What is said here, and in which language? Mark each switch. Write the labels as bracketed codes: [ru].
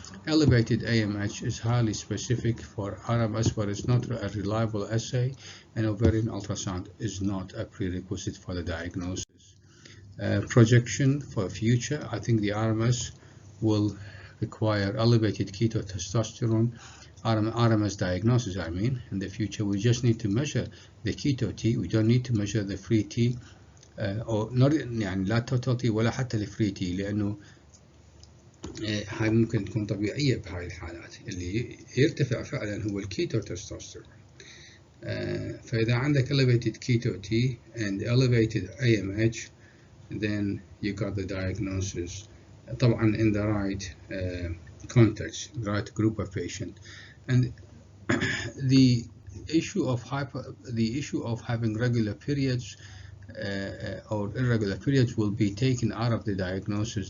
[en] Elevated AMH is highly specific for RMS, but it's not a reliable assay, and ovarian ultrasound is not a prerequisite for the diagnosis. Projection for future: I think the RMS will require elevated ketotestosterone, RMS diagnosis in the future. We just need to measure the keto T. We don't need to measure the free T, [ar] أو يعني لا [en] total T [ar] ولا حتى الفري تي، لأنه هاي ممكن تكون طبيعية بهاي الحالات. اللي يرتفع فعلا هو الكيتو تستوستيرون. فإذا عندك [en] elevated keto T and elevated AMH, then you got the diagnosis. [ar] طبعا [en] in the right context, the right group of patient. And the issue of having regular periods or irregular periods will be taken out of the diagnosis.